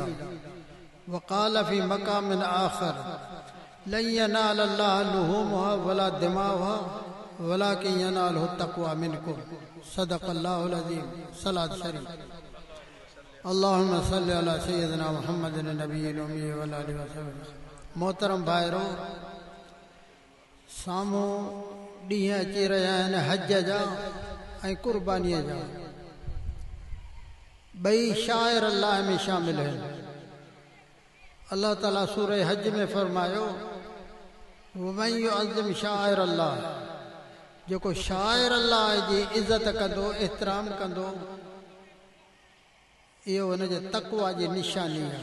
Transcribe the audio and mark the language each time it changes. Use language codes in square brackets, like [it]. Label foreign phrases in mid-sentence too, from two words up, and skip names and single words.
[ar] وقال في مقام آخر لن ينال الله لحومها ولا دماؤها ولكن يناله التقوى منكم. صدق الله العظيم. [sd] सलात शरीफ। [ar] اللهم صل على سيدنا محمد النبي الأمي وعلى آله وسلم. [sd] मोहतरम भाइरो, साम्हूं ॾींहं अची रहिया आहिनि हज जा ऐं कुर्बानीअ जा। ॿई [ar] شعائر الله [sd] में शामिल आहिनि। अल्लाह ताला सूरह हज में फरमायो, [ar] ومن يعظم شعائر الله, [sd] जेको [ar] شعائر الله [sd] जी इज़त कंदो, एतिराम कंदो, इहो हुनजे तक़वा जी निशानी आहे।